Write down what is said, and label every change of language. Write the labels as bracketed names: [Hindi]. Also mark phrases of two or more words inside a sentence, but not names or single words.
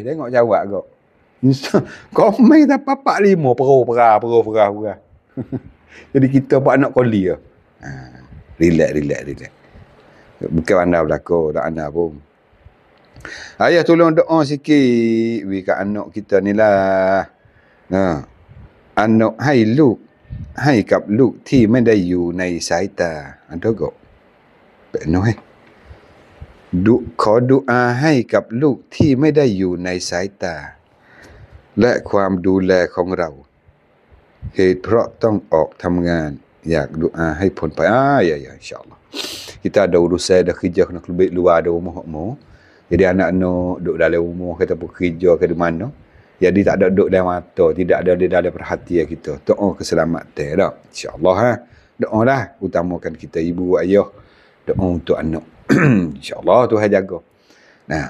[Malay] Tengok jawab kau. Komen tak papak 5 perah. Jadi kita buat anak koli lah. Relax. Bukan pandai berlaku, tak pandai pun. Ayah tolong doa sikit kat anak kita ni lah. Anak hai [Thai] ลูกให้กับลูกที่ไม่ได้อยู่ในสายตาอันเท่ากับเป็นน้อยขอดุอาให้กับลูกที่ไม่ได้อยู่ในสายตาและความดูแล ของเราเหตุเพราะต้องออกทำงานอยากดุอาให้พ้นไป [Malay] ya insyaAllah kita ada urusan dah kerja kena lebih luar ada rumah jadi anak-anak duduk dalam rumah kita pun kerja ke di mana jadi tak ada duduk dalam mata tidak ada di dalam perhatian kita doa keselamatan dah insyaAllah doa lah utamakan kita ibu ayah doa untuk anak insyaAllah Tuhan jaga nah